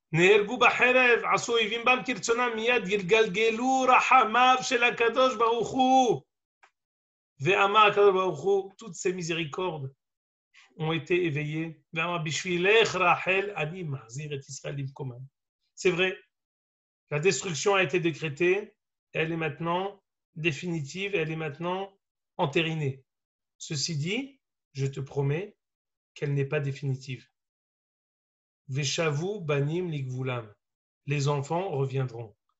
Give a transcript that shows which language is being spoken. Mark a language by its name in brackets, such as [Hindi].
[Hebrew] נהרגו בחרב, עשו אויבים בם כרצונם, מיד גלגלו רחמיו של הקדוש ברוך הוא. ואמר הקדוש ברוך הוא, [French] toutes ces miséricordes ont été éveillées. [Hebrew] ואמר, בשבילך רחל, אני מחזיר את ישראל למקומם. [French] C'est vrai, la destruction a été décrétée, elle est maintenant définitive, elle est maintenant entérinée. Ceci dit, je te promets qu'elle n'est pas définitive. [Hebrew] Veshavu banim ligvulam. [French] Les enfants reviendront.